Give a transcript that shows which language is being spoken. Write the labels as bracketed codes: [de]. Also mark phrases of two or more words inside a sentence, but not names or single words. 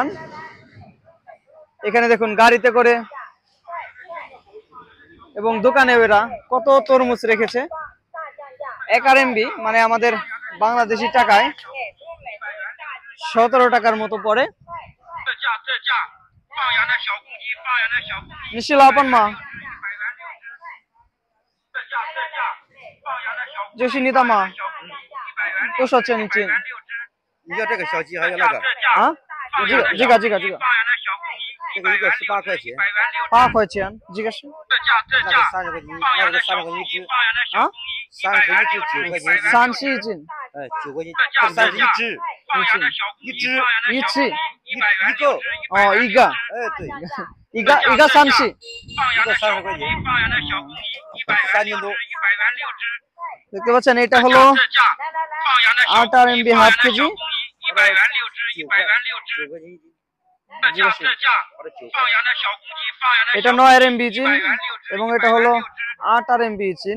[bn] এখানে দেখুন গাড়িতে করে এবং দোকানে এরা কত তরমুজ রেখেছে। 1 RMB মানে আমাদের বাংলাদেশি টাকায় 17 টাকার মতো পড়ে। নিশ্চয় লাপান মা [zh] 就是你的吗？多少钱一斤？你要这个小鸡还要那个？啊？这个这个一个18块钱，8块钱，这个是？那个30块钱，那个30块钱一只啊，30块一只9块钱，30一斤，哎，9块钱，30一只，一只一个，哦，一个，哎对，一个30，一个30块钱，3斤多。 [bn] দেখতে পাচ্ছেন এটা হলো 8 RMB হাফ কেজি। এটা 9 RMB চিন এবং এটা হলো 8 RMB চিন।